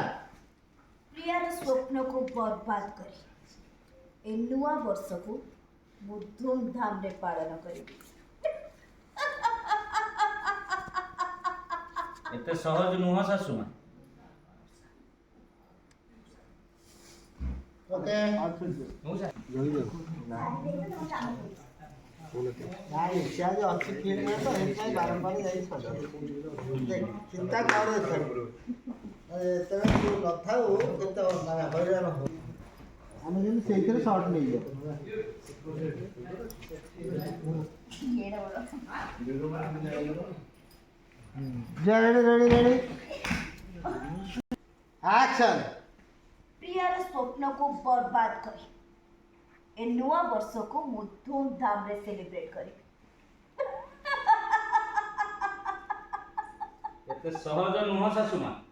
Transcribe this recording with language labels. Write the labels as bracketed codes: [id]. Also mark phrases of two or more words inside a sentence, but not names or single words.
[or] ପ୍ରିୟାର ସ୍ୱପ୍ନ କୁ ବରବାଦ କରି ଏ ନୂଆ ବର୍ଷ କୁ ମୁଁ ଧୁମଧାମ ରେ ପାଳନ କରି ଏତେ ସହଜ ନୁହଁ ଶାଶୁମା। [en] ओके [or] ନାଇଁ ସେ ଆଜି ଅଛି ଫିଲ୍ଡରେ ତ ଏଇଥିପାଇଁ ବାରମ୍ବାର ଯାଇ ଚିନ୍ତା କର ଯେତେବେଳେ ତୁ ନଥାଉ କେତେ ମାନେ ହଇରାଣ ହଉ ଆମେ ଯେମିତି ସେଇଥିରେ ସର୍ଟ ନେଇଯାଉ [en] ready ready ready action. [or] ପ୍ରିୟାର ସ୍ୱପ୍ନ କୁ ବରବାଦ କରି ଏ ନୂଆ ବର୍ଷ କୁ ମୁଁ ଧୁମଧାମ ରେ ସେଲିବ୍ରେଟ କରି ଏତେ ସହଜ ନୁହଁ ଶାଶୁମା।